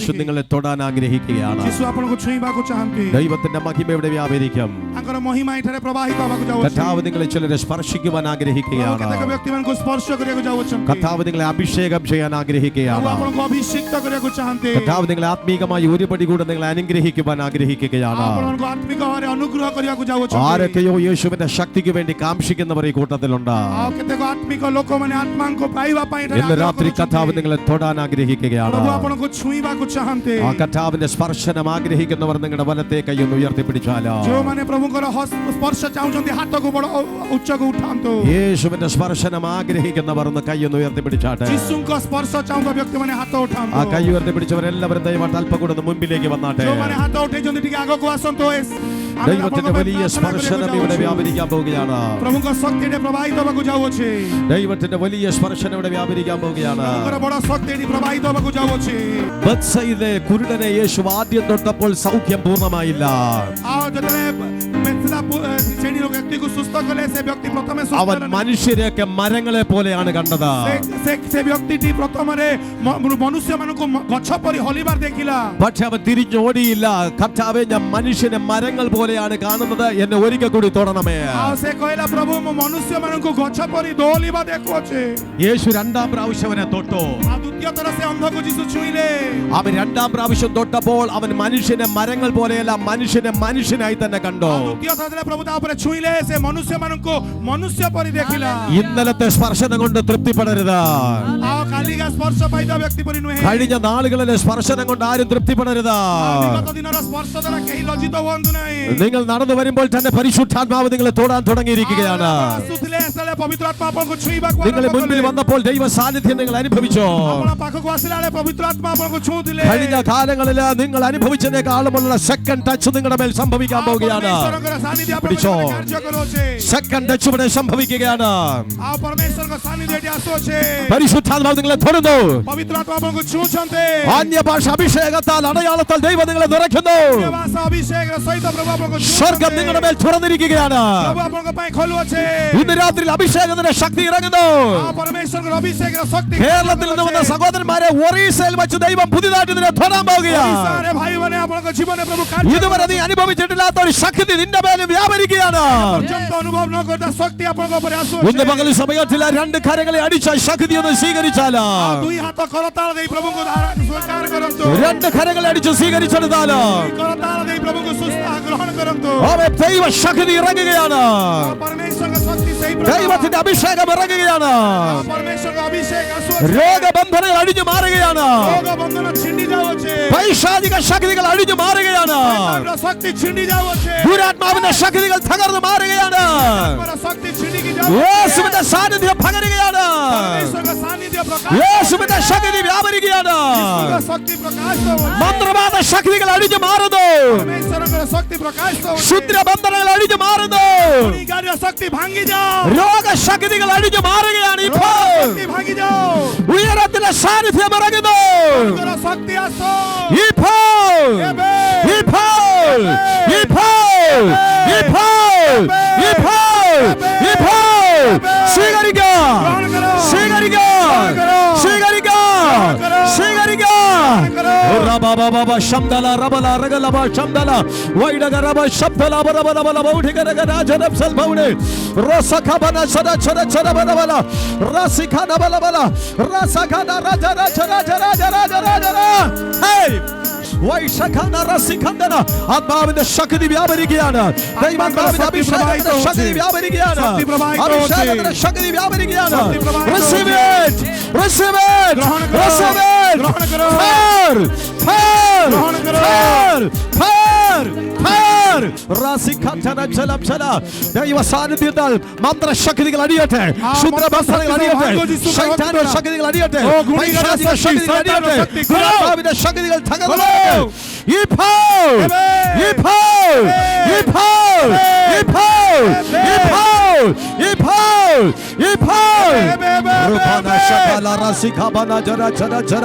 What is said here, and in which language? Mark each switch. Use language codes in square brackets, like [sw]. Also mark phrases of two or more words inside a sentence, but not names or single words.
[or] କରୁଛନ୍ତି. [ml] നിങ്ങളെ തൊടാൻ ആഗ്രഹിക്കുകയാണ്. [or] ଯୀଶୁ ଆପଣଙ୍କୁ ଛୁଇଁବାକୁ ଚାହାନ୍ତି. [ml] ദൈവത്തിന്റെ മഹിമ ഇവിടെ വ്യാപരിക്കും. [or] ତାଙ୍କର ମହିମା ଏଠାରେ ପ୍ରବାହିତ ହେବାକୁ ଯାଉଛି. [ml] കർത്താവ് നിങ്ങളെ ചിലരെ സ്പർശിക്കുവാൻ ആഗ്രഹിക്കുകയാണ്. [or] କେତେକ ବ୍ୟକ୍ତିମାନଙ୍କୁ ସ୍ପର୍ଶ କରିବାକୁ ଯାଉଛନ୍ତି. [ml] കർത്താവ് നിങ്ങളെ അഭിഷേകം ചെയ്യാൻ ആഗ്രഹിക്കുകയാണ്. [or] ଆପଣଙ୍କୁ ଅଭିଷିକ୍ତ କରିବାକୁ ଚାହାନ୍ତି. [ml] കർത്താവ് നിങ്ങളെ ആത്മീകമായി ഒരു പടി കൂടെ നിങ്ങളെ അനുഗ്രഹിക്കുവാൻ ആഗ്രഹിക്കുകയാണ്. [or] ଆପଣଙ୍କୁ ଆତ୍ମିକ ଭାବରେ ଅନୁଗ୍ରହ କରିବାକୁ ଯାଉଛନ୍ତି. [ml] ആരൊക്കെയോ യേശുവിന്റെ ശക്തിക്ക് വേണ്ടി കാംക്ഷിക്കുന്നവർ ഈ കൂട്ടത്തിലുണ്ട്. [or] ଆଉ କେତେକ ଆତ୍ମିକ ଲୋକମାନେ ଆତ୍ମାଙ୍କୁ ପାଇବା ପାଇଁ ଏଠାରେ [ml] ഇന്ന് [or] ଆଗ୍ରହ [ml] രാത്രി [or] କରୁଛନ୍ତି. [ml] കർത്താവ് നിങ്ങളെ തൊടാൻ ആഗ്രഹിക്കുകയാണ്. [or] ପ୍ରଭୁ ଆପଣଙ୍କୁ ଛୁଇଁବାକୁ ଚାହାନ୍ତି. [ml] ആ കർത്താവിന്റെ സ്പർശനം ആഗ്രഹിക്കുന്നവർ നിങ്ങളുടെ വലത്തെ കൈ ഒന്ന് ഉയർത്തിപ്പിടിച്ചാലോ. [or] ଯେଉଁମାନେ ପ୍ରଭୁଙ୍କର ସ୍ପର୍ଶ ଚାହୁଁଛନ୍ତି ହାତକୁ ବଡ଼ ଉଚ୍ଚକୁ ଉଠାନ୍ତୁ. [ml] യേശുവിന്റെ സ്പർശനം ആഗ്രഹിക്കുന്നവർ ഒന്ന് കൈ ഒന്ന് ഉയർത്തിപ്പിടിച്ചാട്ടെ. [or] ଯୀଶୁଙ୍କ ସ୍ପର୍ଶ ଚାହୁଁଥିବା ବ୍ୟକ୍ତିମାନେ ହାତ ଉଠାନ୍ତୁ. [ml] ആ കൈ ഉയർത്തിപ്പിടിച്ചവരെല്ലാവരും ദയവായിട്ട് അല്പം കൂടെ ഒന്ന് മുമ്പിലേക്ക് വന്നാട്ടെ. [or] ଯେଉଁମାନେ ହାତ ଉଠେଇଛନ୍ତି ଟିକେ ଆଗକୁ ଆସନ୍ତୁ. [ml] ദൈവത്തിന്റെ വലിയ സ്പർശനം ഇവിടെ വ്യാപരിക്കാൻ പോവുകയാണ്. [or] ପ୍ରଭୁଙ୍କ ଶକ୍ତି ଏଠି ପ୍ରବାହିତ ହେବାକୁ ଯାଉଅଛି. [ml] ദൈവത്തിന്റെ വലിയ സ്പർശനം ഇവിടെ വ്യാപരിക്കാൻ പോവുകയാണ്. [or] ପ୍ରଭୁଙ୍କର ବଡ଼ ଶକ୍ତି ଏଠି ପ୍ରବାହିତ ହେବାକୁ ଯାଉଅଛି. [ml] ബത്സയിലെ കുരുടനെ യേശു ആദ്യം തൊട്ടപ്പോൾ സൗഖ്യം പൂർണ്ണമായില്ല. [or] ଆଉ ଯେତେବେଳେ ସେଠି ବ୍ୟକ୍ତିକୁ ସୁସ୍ଥ କଲେ ସେ ବ୍ୟକ୍ତି ପ୍ରଥମେ ସୁସ୍ଥ [ml] അവൻ [or] ହେଲେ। [ml] മനുഷ്യരെയൊക്കെ മരങ്ങളെ പോലെയാണ് കണ്ടത്. [or] ସେ ବ୍ୟକ୍ତିଟି ପ୍ରଥମରେ ମନୁଷ୍ୟମାନଙ୍କୁ ଗଛ ପରି ହଲିବାର ଦେଖିଲା। [ml] പക്ഷെ അവൻ തിരിഞ്ഞോടിയില്ല. കർത്താവേ, ഞാൻ മനുഷ്യനെ മരങ്ങൾ പോലെയാണ് കാണുന്നത്, എന്നെ ഒരിക്കൽ കൂടി തൊടണമേ. [or] ଆଉ ସେ କହିଲା ପ୍ରଭୁ ମୁଁ ମନୁଷ୍ୟମାନଙ୍କୁ ଗଛ ପରି ଦୋହଲିବା ଦେଖୁଅଛି। [ml] യേശു രണ്ടാം പ്രാവശ്യം അവനെ തൊട്ടു. [or] ଆଉ ଦ୍ୱିତୀୟ ଥର ସେ ଅନ୍ଧକୁ ଯୀଶୁ ଛୁଇଁଲେ। [ml] അവൻ രണ്ടാം പ്രാവശ്യം തൊട്ടപ്പോൾ അവൻ മനുഷ്യനെ മരങ്ങൾ പോലെയല്ല, മനുഷ്യനെ മനുഷ്യനായി തന്നെ കണ്ടു. [or] ଆଉ ଦ୍ୱିତୀୟ ଥର ଯେତେବେଳେ ପ୍ରଭୁ ତା ଉପରେ ଛୁଇଁଲେ ସେ ମନୁଷ୍ୟମାନଙ୍କୁ ମନୁଷ୍ୟ ପରି ଦେଖିଲା। [ml] ഇന്നലത്തെ സ്പർശനം കൊണ്ട് തൃപ്തിപ്പെടരുത്. [or] ଆଉ କାଲିକା ସ୍ପର୍ଶ ପାଇଥିବା ବ୍ୟକ୍ତି ପରି ନୁହେଁ। [ml] കഴിഞ്ഞ നാളുകളിലെ സ്പർശനം കൊണ്ട് ആരും തൃപ്തിപ്പെടരുത്. [or] ବିଗତ ଦିନର ସ୍ପର୍ଶ ଦ୍ୱାରା କେହି ଲଜ୍ଜିତ ହୁଅନ୍ତୁ ନାହିଁ। [ml] നിങ്ങൾ നടന്നു വരുമ്പോൾ തന്നെ പരിശുദ്ധാത്മാവ് നിങ്ങളെ തൊടാൻ തുടങ്ങിയിരിക്കുകയാണ്. [or] ଆସୁଥିଲେ ସେତେବେଳେ ପବିତ୍ର ଆତ୍ମା ଆପଣଙ୍କୁ ଛୁଇଁବାକୁ [ml] നിങ്ങൾ മുൻപിൽ വന്നപ്പോൾ ദൈവ സാന്നിധ്യം നിങ്ങൾ അനുഭവിച്ചോ? [or] ଆପଣ ପାଖକୁ ଆସିଲା ବେଳେ ପବିତ୍ର ଆତ୍ମା ଆପଣଙ୍କୁ ଛୁଉଁଥିଲେ। [ml] കഴിഞ്ഞ കാലങ്ങളിൽ നിങ്ങൾ അനുഭവിച്ചതിനേക്കാളുമുള്ള [en] second touch [ml] നിങ്ങളുടെ മേൽ സംഭവിക്കാൻ പോവുകയാണ്. [or] ପରମେଶ୍ୱରଙ୍କର ସାନ୍ନିଧ୍ୟ ଆପଣଙ୍କ [ml] പിടിച്ചോ. [or] ଉପରେ କାର୍ଯ୍ୟ କରୁଅଛି। [en] second touch [ml] ഇവിടെ സംഭവിക്കുകയാണ്. [or] ଆଉ ପରମେଶ୍ୱରଙ୍କ ସାନ୍ନିଧ୍ୟ ଏଠି ଆସୁଅଛି। [ml] പരിശുദ്ധാത്മാവ് നിങ്ങളെ തൊടുന്നു. [or] ପବିତ୍ର ଆତ୍ମା ଆପଣଙ୍କୁ ଛୁଉଁଛନ୍ତି। [ml] അന്യഭാഷ അഭിഷേകത്താൽ അടയാളത്താൽ ദൈവം നിങ്ങളെ നിറയ്ക്കുന്നു. [or] ଭାଷା ଅଭିଷେକର ସହିତ ପ୍ରଭୁ ଆପଣଙ୍କୁ [ml] സ്വർഗം [or] ଛୁଉଁଛନ୍ତି। [ml] നിങ്ങളുടെ മേൽ തുറന്നിരിക്കുകയാണ്. [or] ପ୍ରଭୁ ଆପଣଙ୍କ ପାଇଁ ଖୋଲୁଅଛି। [ml] ഇന്ന് രാത്രി അഭിഷേകത്തിന്റെ ശക്തി ഇറങ്ങുന്നു. [or] ଆଉ ପରମେଶ୍ୱରଙ୍କର ଅଭିଷେକର ଶକ୍ତି [ml] കേരളത്തിൽ നിന്ന് വന്ന സഹോദരന്മാരെ ഒറീസയിൽ വെച്ച് ദൈവം പുതിയതായിട്ട് ഇതിനെ തൊടാൻ പോവുകയാണ്. [or] ଓଡ଼ିଶାରେ ଭାଇମାନେ ଆପଣଙ୍କ ଜୀବନରେ ପ୍ରଭୁ କାର୍ଯ୍ୟ [ml] ഇതുവരെ നീ അനുഭവിച്ചിട്ടില്ലാത്ത ഒരു ശക്തി നിന്റെ മേൽ വ്യാപരിക്കുകയാണ്. [or] ପର୍ଯ୍ୟନ୍ତ ଅନୁଭବ ନ କରିଥିବା ଶକ୍ତି ଆପଣଙ୍କ ଉପରେ [ml] ഇന്ന് [or] ଆସୁଅଛି। [ml] പകൽ സമയത്തിൽ രണ്ട് കരങ്ങളെ അടിച്ച ശക്തി ഒന്ന് സ്വീകരിച്ചാലോ? [or] ଦୁଇ ହାତ କରତାଳ ଦେଇ ପ୍ରଭୁଙ୍କୁ ସ୍ୱୀକାର କରନ୍ତୁ। [ml] രണ്ട് കരങ്ങളെ അടിച്ച് സ്വീകരിച്ചെടുത്താലോ? [or] କରତାଳ ଦେଇ ପ୍ରଭୁଙ୍କୁ ସୁସ୍ଥ ଗ୍ରହଣ କରନ୍ତୁ। [ml] അവൻ ദൈവ ശക്തി ഇറങ്ങുകയാണ്. [or] ପରମେଶ୍ୱରଙ୍କ ଶକ୍ତି ସେଇ ପ୍ରକାର। [ml] ദൈവത്തിന്റെ അഭിഷേകം ഇറങ്ങുകയാണ്. [or] ପରମେଶ୍ୱରଙ୍କ ଅଭିଷେକ ଆସୁଅଛି। [ml] രോഗബന്ധനങ്ങൾ അടിഞ്ഞു മാറുകയാണ്. [or] ରୋଗ ବନ୍ଧନ ଛିଣ୍ଡି ଯାଉଅଛି। [ml] പൈശാചിക ശക്തികൾ അടിഞ്ഞു മാറുകയാണ്. [or] ଶୈତାନର ଶକ୍ତି ଛିଣ୍ଡି ଯାଉଅଛି। [ml] ദുരാത്മാവിന്റെ ശക്തികൾ തകർന്നു മാറുകയാണ്. [or] ଆମର ଶକ୍ତି ଛିଣ୍ଡିକି ଯାଉଅଛି। [ml] യേശുവിന്റെ സാന്നിധ്യം പകരുകയാണ്. [or] ପରମେଶ୍ୱରଙ୍କ ସାନ୍ନିଧ୍ୟ ପ୍ରକାଶ। [ml] യേശുവിന്റെ ശക്തി വ്യാപരിക്കുകയാണ്. [or] ଈଶ୍ୱରଙ୍କ ଶକ୍ତି ପ୍ରକାଶ ହେଉଅଛି। [ml] മന്ത്രവാദ ശക്തികൾ അടിഞ്ഞു മാറുന്നു. [or] ପରମେଶ୍ୱରଙ୍କର ଶକ୍ତି ପ୍ରକାଶ ହେଉଅଛି। [ml] ക്ഷുദ്രബന്ധനങ്ങൾ അടിഞ്ഞു മാറുന്നു. [or] ଗାଡ଼ିର ଶକ୍ତି ଭାଙ୍ଗି ଯାଅ। [ml] രോഗശക്തികൾ അടിഞ്ഞു മാറുകയാണ്. ഇപ്പോൾ [or] ଶକ୍ତି ଭାଙ୍ଗି ଯାଅ। [ml] ഉയരത്തിന്റെ സാന്നിധ്യം ഇറങ്ങുന്നു. [or] ଈଶ୍ୱର ଶକ୍ତି ଆସ। [ml] ഇപ്പോൾ [or] ଏବେ [ml] ഇപ്പോൾ ഇപ്പോൾ ഇപ്പോൾ ഇപ്പോൾ ഇപ്പോൾ സ്വീകരിക്കുക സ്വീകരിക്കുക സ്വീകരിക്കുക സ്വീകരിക്കുക. റബബബബ ശബ്ദല റബല റഗലബ ശബ്ദല വൈഡഗ റബ ശബ്ദല ബറബല ബൗഡിഗരഗ രാജനം സൽബൗനെ റസഖബന സദ ചര ചര ബറബല റസിഖന ബലബല റസഖന രാജ രാജ രാജ രാജ രാജ രാജ. ഹേയ് ആത്മാവിന്റെ ശക്തി വ്യാപരിക്കുകയാണ്. ദൈവാത്മാവിന്റെ അഭിഷേകത്തിന്റെ ശക്തി വ്യാപരിക്കുകയാണ്. അഭിഷേകത്തിന്റെ ശക്തി വ്യാപരിക്കുകയാണ്. [en] Receive it, receive it, receive it. Fire, fire, fire, fire, fire. റാസിഖാറ്റന ജലം ജല. [ml] ദൈവ സാന്നിധ്യത്താൽ മന്ത്രശക്തികൾ അടിയട്ടെ. ശുദ്രബന്ധനങ്ങൾ അടിയട്ടെ. ശൈത്താന്റെ ശക്തികൾ അടിയട്ടെ. പൈശാചിക ശക്തികൾ അടിയട്ടെ. ദുരാത്മാവിന്റെ ശക്തികൾ തകർന്നു. ഇപ്പോൾ ഇപ്പോൾ ഇപ്പോൾ ഇപ്പോൾ ഇപ്പോൾ ഇപ്പോൾ ഇപ്പോൾ റുബാന ശബല റാസിഖാബന ജര ജര ജര.